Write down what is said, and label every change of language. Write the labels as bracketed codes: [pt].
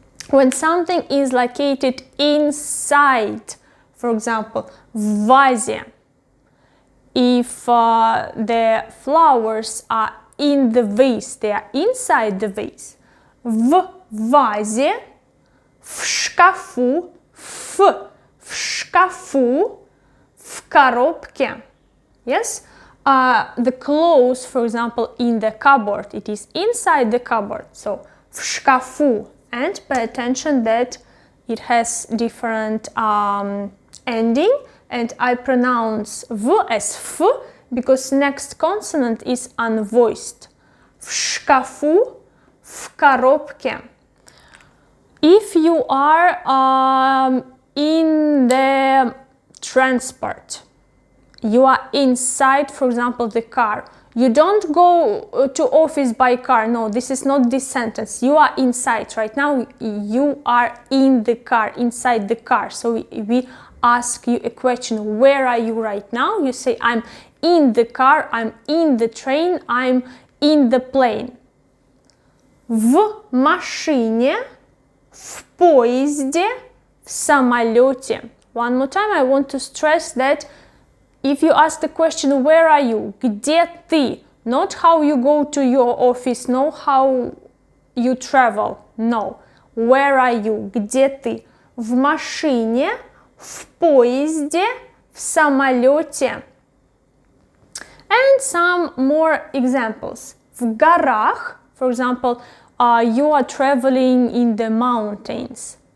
[en] When something is located inside, for example, [ru] в вазе. [en] If the flowers are in the vase, they are inside the vase. [ru] В вазе, в шкафу, в шкафу, в коробке. [en] Yes? The clothes, for example, in the cupboard, it is inside the cupboard. [ru] So, в шкафу. [en] And pay attention that it has different ending. And I pronounce v as f because next consonant is unvoiced. [ru] В шкафу, в коробке. [en] If you are in the transport, You are inside, for example, the car. You don't go to office by car. No, this is not this sentence. You are inside. Right now, you are in the car, inside the car. So we ask you a question. Where are you right now? You say, I'm in the car, I'm in the train, I'm in the plane. [ru] В машине, в поезде, в самолете. [en] One more time, I want to stress that if you ask the question, where are you? [ru] Где ты? [en] Not how you go to your office, no how you travel. No. Where are you? [ru] Где ты? В машине, в поезде, в самолете. [en] And some more examples. [ru] В горах, [en] for example, you are traveling in the mountains.